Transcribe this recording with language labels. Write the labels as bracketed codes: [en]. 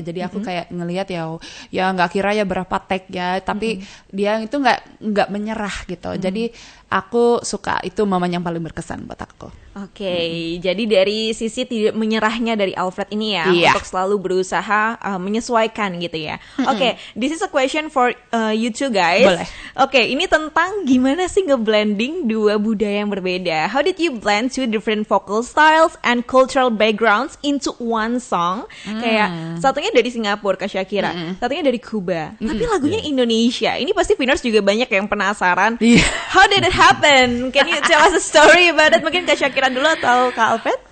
[id] Jadi aku kayak ngelihat ya nggak kira ya berapa take ya, tapi dia itu nggak menyerah gitu. Jadi aku suka, itu momen yang paling berkesan buat aku. Oke, jadi dari sisi tidak menyerahnya dari Alfred ini ya, Iya. untuk selalu berusaha menyesuaikan gitu ya. [en] Oke, this is a question for you two guys. [id] Boleh. Oke, ini tentang gimana sih ngeblending dua budaya yang berbeda. [en] How did you blend two different vocal styles and cultural backgrounds into one song? [id] Kayak satunya dari Singapura, Kak Shakira, satunya dari Kuba, tapi lagunya Indonesia. Ini pasti Viners juga banyak yang penasaran. Iya. [en] How did it happen? Can you tell us a story about it? [id] Mungkin Kak Shakira dulu atau Kak Alfred?